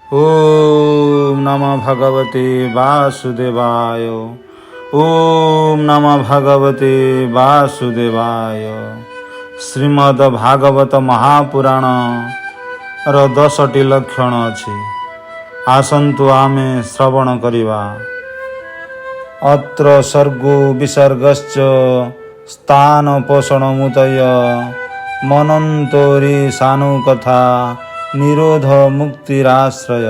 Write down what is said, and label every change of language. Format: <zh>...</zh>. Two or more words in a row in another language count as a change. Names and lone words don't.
<sa>ओम नमः भगवते वासुदेवाय। ओम नमः भगवते वासुदेवाय।</sa> <or>श्रीमद् भागवत महापुराण ର 10ଟି ଲକ୍ଷଣ ଅଛି। ଆସନ୍ତୁ ଆମେ ଶ୍ରବଣ କରିବା।</or> <sa>ଅତ୍ର ସର୍ଗୋ ବିସର୍ଗଶ୍ଚ ସ୍ଥାନ ପୋଷଣ ମୁତୟ ମନନ୍ତୋରି ସାନୁ କଥା ନିରୋଧ ମୁକ୍ତିରାଶ୍ରୟ।</sa>